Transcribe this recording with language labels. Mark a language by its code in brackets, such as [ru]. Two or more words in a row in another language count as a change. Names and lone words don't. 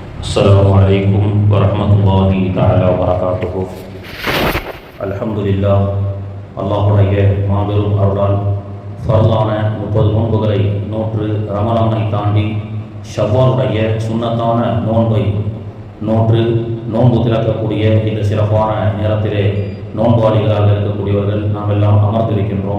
[ar] السلام عليكم ورحمة الله تعالى وبركاته. الحمد لله. [ta] அல்லாஹுடைய மாபெரும் அருளால் ஃபர்லான 30 நோன்புகளை நோற்று ரமலானை தாண்டி ஷவ்வாலுடைய சுன்னத்தான நோன்பை நோற்று நோன்பு திறக்கக்கூடிய இந்த சிறப்பான நேரத்திலே நோன்பாளிகளாக இருக்கக்கூடியவர்கள் நாம் எல்லாம் அமர்ந்திருக்கின்றோம்.